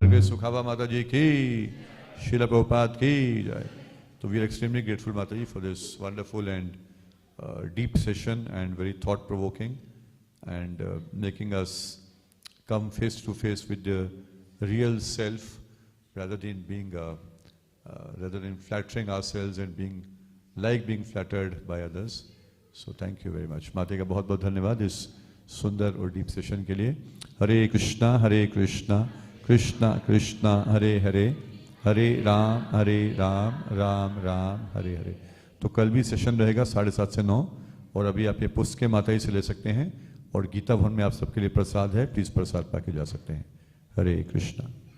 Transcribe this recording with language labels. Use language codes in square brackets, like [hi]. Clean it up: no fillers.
[hi] हरे सुखावा माता जी की, श्रील प्रभुपाद की जय। [en] So we are extremely grateful, Mataji, for this wonderful and deep session and very thought-provoking, and making us come face to face with the real self, rather than being, rather than flattering ourselves and being flattered by others. So thank you very much. [hi] माता का बहुत बहुत धन्यवाद इस सुंदर और deep session के लिए। हरे कृष्णा कृष्णा कृष्णा हरे हरे, हरे राम राम राम हरे हरे। तो कल भी सेशन रहेगा 7:30 से 9, और अभी आप ये पुस्तकें माता जी से ले सकते हैं, और गीता भवन में आप सबके लिए प्रसाद है, प्लीज़ प्रसाद पाके जा सकते हैं। हरे कृष्णा।